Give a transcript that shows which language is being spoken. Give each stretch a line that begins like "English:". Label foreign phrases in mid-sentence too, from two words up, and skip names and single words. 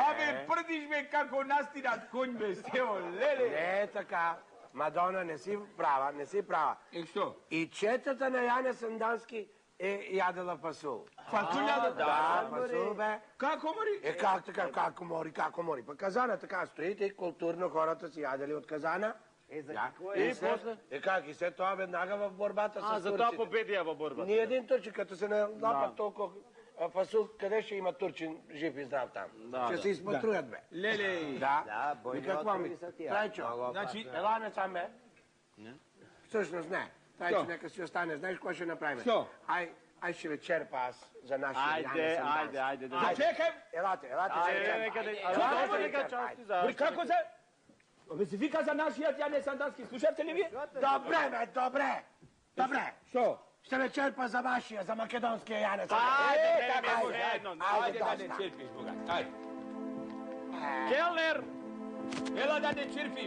Macedonian: Абе, прдиш, бе, како настинат конј, бе, Стево, леле. Не е така. Мадона, не си права, не си права. Што?
Bulgarian: И четата на Јане Сандански е ядела фасул.
Macedonian: Фасуља Да, фасул, бе. Како мори?
Bulgarian: Как така, како мори? Па казана така стоите и културно хората си ядели од казана. За Да. какво И е? после? Как? И след това веднага в борбата с
Macedonian: За тоа
Bulgarian: турците.
Macedonian: победија во борбата.
Bulgarian: Ни един турчин, като се напад толкова фасул, къде ще има турчин жив и здрав там? Ще се изпатруят, бе.
Macedonian: Леле.
Bulgarian: Да. Да, И бойни какво ми? отрови са тия. Трайчо, Много Значи, опасно. ела не сам, бе. Всъщност не. Трайчо, нека си остане. Знаеш какво ще направим?
Macedonian: Що?
Bulgarian: Ай ще ви черпа аз за нашия
Macedonian: Ајде, ајде. Чекај.
Bulgarian: Елате, ще ви черпа.
Macedonian: Нека части за... Бе, како се? Бе, се вика за нашиот Јане Сандански, слушавте ли ви?
Bulgarian: Добре, бе, добре. Добре.
Macedonian: Што?
Bulgarian: Ще ме черпа за вашия, за македонския Янец.
Macedonian: Ајде да не черпиш, бога. Ајде. Келнер! Ела да не черпиш.